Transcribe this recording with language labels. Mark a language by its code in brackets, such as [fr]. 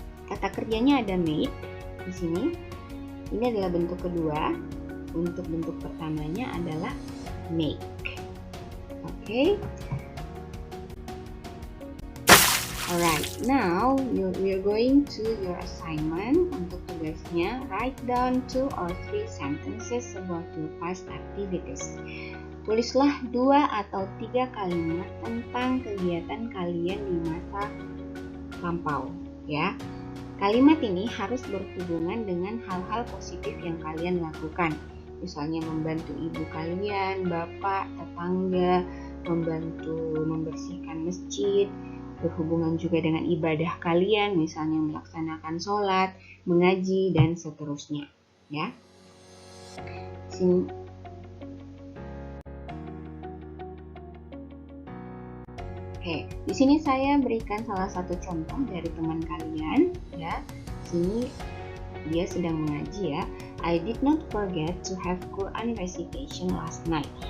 [id] Kata kerjanya ada made di sini. Ini adalah bentuk kedua. Untuk bentuk pertamanya adalah make. Oke. [en] Alright, now we are going to your assignment. [id] Untuk tugasnya, [en] write down 2 or 3 sentences about your past activities. [id] Tulislah 2 atau 3 kalimat tentang kegiatan kalian di masa lampau, ya. Kalimat ini harus berhubungan dengan hal-hal positif yang kalian lakukan. Misalnya membantu ibu kalian, bapak, tetangga, membantu membersihkan masjid, berhubungan juga dengan ibadah kalian, misalnya melaksanakan sholat, mengaji, dan seterusnya. Ya. Oke, di sini saya berikan salah satu contoh dari teman kalian. Ya, sini dia sedang mengaji, ya. [en] I did not forget to have Quran recitation last night.